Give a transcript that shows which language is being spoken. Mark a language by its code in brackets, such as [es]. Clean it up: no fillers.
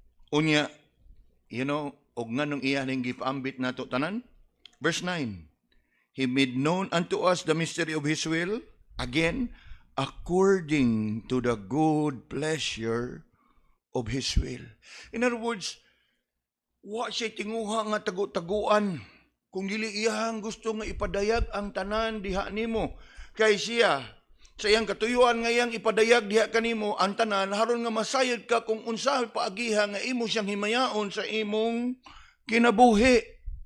[ceb] Unya, [en] you know, [ceb] og nganong iya ning gipaambit nato tanan? [en] Verse 9, He made known unto us the mystery of His will, again, according to the good pleasure of His will. In other words, [ceb] wa siya tinguha nga tagu-taguan. Kung dili iyang gusto nga ipadayag ang tanan diha nimo, kay siya sa iyang katuyuan nga iyang ipadayag diha kanimo ang tanan haron nga masayod ka kung unsa paagiha nga imo siyang himayaon sa imong kinabuhi.